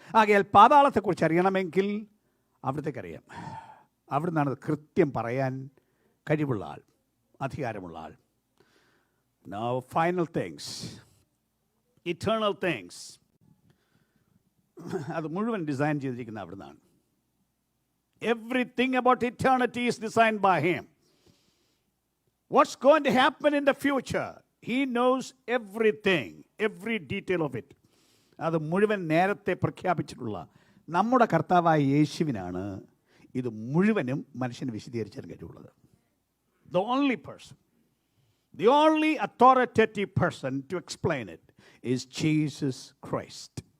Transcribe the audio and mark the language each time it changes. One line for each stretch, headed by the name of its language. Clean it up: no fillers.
Malayalam: ആകയാൽ പാതാളത്തെക്കുറിച്ച് അറിയണമെങ്കിൽ അവിടത്തേക്ക് അറിയാം. അവിടെ നിന്നാണ് കൃത്യം പറയാൻ കഴിവുള്ള ആൾ, അധികാരമുള്ള ആൾ.
English: Now final things, eternal things,
Malayalam: അത് മുഴുവൻ ഡിസൈൻ ചെയ്തിരിക്കുന്ന അവിടെ നിന്നാണ്.
English: Everything about eternity is designed by him. What's going to happen in the future? He knows everything, every detail of it.
Malayalam: അത് മുഴുവൻ നേരത്തെ പ്രഖ്യാപിച്ചിട്ടുള്ള നമ്മുടെ കർത്താവായ യേശുവിനാണ് ഇത് മുഴുവനും മനുഷ്യന് വിശദീകരിച്ചാൽ കഴിവുള്ളത്.
English: The only person, the only authoritative person to explain it is Jesus Christ.